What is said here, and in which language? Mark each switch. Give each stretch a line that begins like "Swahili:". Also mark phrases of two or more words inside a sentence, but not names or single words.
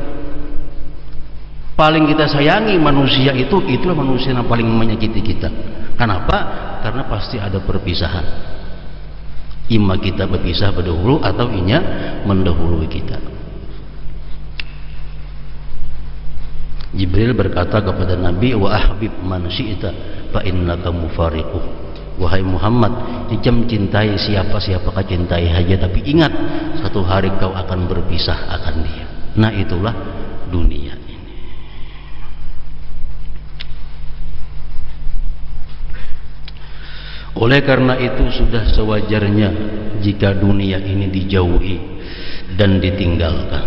Indonesian: Paling kita sayangi manusia itu, itulah manusia yang paling menyakiti kita. Kenapa?
Banjar: Karena pasti ada perpisahan. Ima kita berpisah berdahulu atau inya mendahului kita.
Indonesian: Jibril berkata kepada Nabi,
Arabic: وأحبب من شئت فإنك مفارقه.
Indonesian: Wahai Muhammad, jam cintai siapa-siapa kau cintai saja, tapi ingat satu hari kau akan berpisah akan dia. Nah itulah dunia. Oleh karena itu sudah sewajarnya jika dunia ini dijauhi dan ditinggalkan.